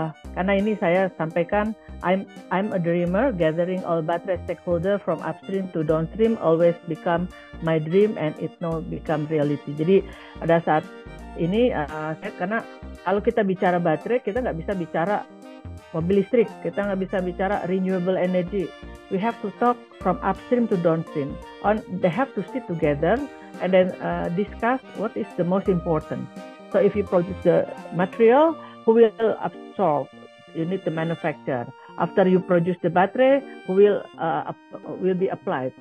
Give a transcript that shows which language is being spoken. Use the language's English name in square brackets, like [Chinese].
[Indonesian] Karena ini saya sampaikan, [English] I'm a dreamer, gathering all battery stakeholder from upstream to downstream always become my dream and it now become reality. [Indonesian] Jadi pada saat ini karena kalau kita bicara baterai, kita nggak bisa bicara mobil listrik, kita nggak bisa bicara renewable energy. [English] We have to talk from upstream to downstream. They have to sit together and then discuss what is the most important. So if you produce the material, who will absorb you need to manufacture. After you produce the battery, will be applied.